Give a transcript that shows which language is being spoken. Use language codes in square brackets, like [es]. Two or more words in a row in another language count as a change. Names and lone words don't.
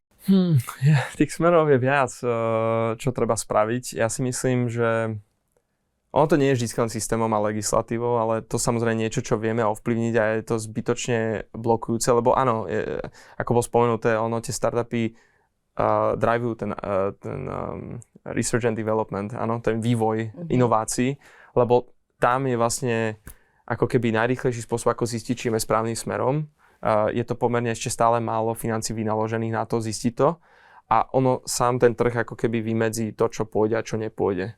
[sk] Tých smerov je viac, čo treba spraviť. Ja si myslím, že ono to nie je vždy len systémom a legislatívou, ale to samozrejme niečo, čo vieme ovplyvniť a je to zbytočne blokujúce, lebo áno, ako bolo spomenuté, tie startupy driveujú ten [en] research and development, [sk] áno, ten vývoj inovácií, lebo tam je vlastne ako keby najrýchlejší spôsob, ako zistiť, či je správnym smerom. Je to pomerne ešte stále málo financií vynaložených na to zistiť to a ono sám ten trh ako keby vymedzí to, čo pôjde a čo nepôjde.